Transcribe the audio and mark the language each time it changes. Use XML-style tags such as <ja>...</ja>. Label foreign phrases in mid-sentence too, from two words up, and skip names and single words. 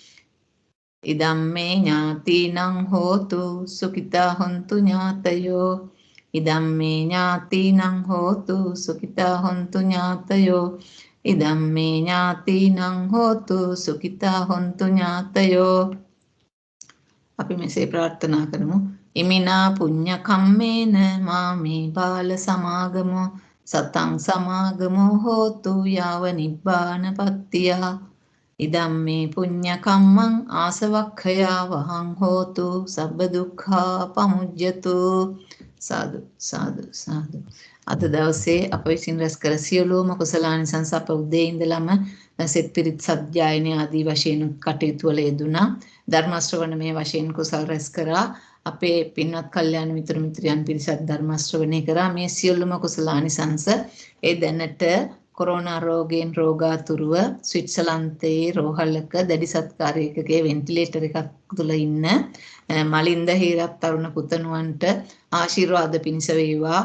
<pi>ඉදම්මේ ඥාතිනං හෝතු සුඛිතා හොන්තු ඥාතයෝ. ඉදම්මේ ඥාතිනං හෝතු සුඛිතා හොන්තු ඥාතයෝ. ඉදම්මේ ඥාතිනං හෝතු සුඛිතා හොන්තු ඥාතයෝ.</pi> <si>අපි මෙසේ ප්‍රාර්ථනා කරමු.</si> <pi>ඉමිනා පුඤ්ඤ කම්මේන මාමේ බාල සමාගමෝ සතං සමාගමෝ හෝතු යාව නිබ්බානපත්තිය. ඉදම්මේ පුඤ්ඤ කම්මං ආසවක්ඛයා වහං හෝතු සබ්බ දුක්ඛා පමුජ්ජතු. සාදු සාදු සාදු.</pi> <si>අද දවසේ අප විසින් රැස් කර සියලුම කුසලානිසංස අප උදේ ඉඳලම සෙත් පිරිත් සත්‍යයන ආදී වශයෙන් කටයුතු වල යෙදුණා. ධර්ම ශ්‍රවණ මේ වශයෙන් කුසල් රැස් කරා. අපේ පින්වත් කල්යාණ මිතුරු මිත්‍රයන් පිරිසත් ධර්ම ශ්‍රවණය කරා. මේ සියලුම කුසලානිසංස ඒ දැනට කොරෝනා රෝගයෙන් රෝගාතුරව ස්විට්සර්ලන්තයේ රෝහලක දැඩි සත්කාරයකගේ වෙන්ටිලේටර් එකක් තුල ඉන්න මලින්ද හේරත් තරුණ පුතණුවන්ට ආශිර්වාද පිණිස වේවා.</si>